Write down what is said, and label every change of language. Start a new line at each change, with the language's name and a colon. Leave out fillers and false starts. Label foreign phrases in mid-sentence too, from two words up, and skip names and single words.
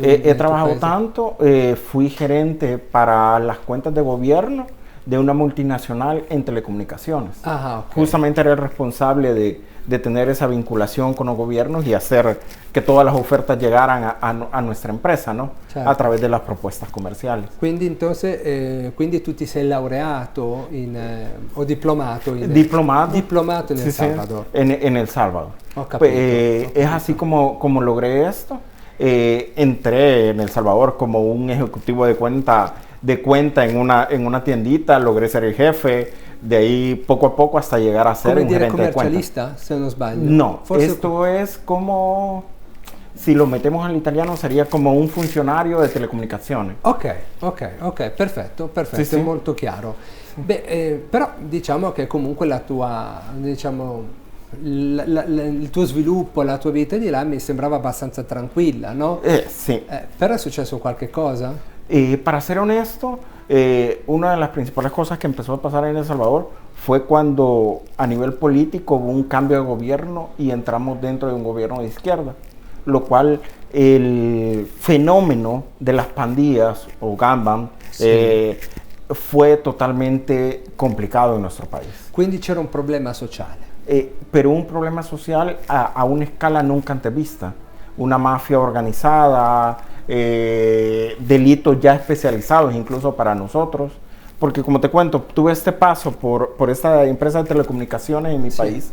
Spanish: He trabajado tanto, fui gerente para las cuentas de gobierno de una multinacional en telecomunicaciones. Ah, ok. Justamente era el responsable de tener esa vinculación con los gobiernos y hacer que todas las ofertas llegaran a nuestra empresa, ¿no?
Italian: Certo.
Spanish: A través de las propuestas comerciales.
Italian: Quindi, entonces, quindi tu ti sei laureato o diplomato
Spanish: Diplomado.
Italian: in
Spanish: Sí,
Italian: El
Spanish: sí,
Italian: Salvador.
Spanish: en El Salvador.
Italian: Ho capito,
Spanish: Pues,
Italian: ho capito.
Spanish: es así como logré esto. Entré en El Salvador como un ejecutivo de cuenta en una tiendita, logré ser el jefe, de ahí poco a poco hasta llegar a ser
Italian: Come
Spanish: un
Italian: dire
Spanish: gerente de cuenta.
Italian: commercialista, se non sbaglio.
Spanish: No,
Italian: Forse
Spanish: esto es como, si lo metemos al italiano, sería como un funcionario de telecomunicaciones.
Italian: Ok, perfetto, Sì, sì. è molto chiaro. Beh, però diciamo che comunque la tua, diciamo, il tuo sviluppo, la tua vita di là mi sembrava abbastanza tranquilla, no?
Spanish: Sí.
Italian: Però è successo qualche cosa?
Spanish: Para ser honesto, una de las principales cosas que empezó a pasar en El Salvador fue cuando a nivel político hubo un cambio de gobierno y entramos dentro de un gobierno de izquierda, lo cual el fenómeno de las pandillas o gangbang fue totalmente complicado en nuestro país.
Italian: Quindi c'era un problema sociale.
Spanish: Pero un problema social a una escala nunca antes vista. Una mafia organizada, delitos ya especializados incluso para nosotros. Porque como te cuento, tuve este paso por esta empresa de telecomunicaciones en mi país.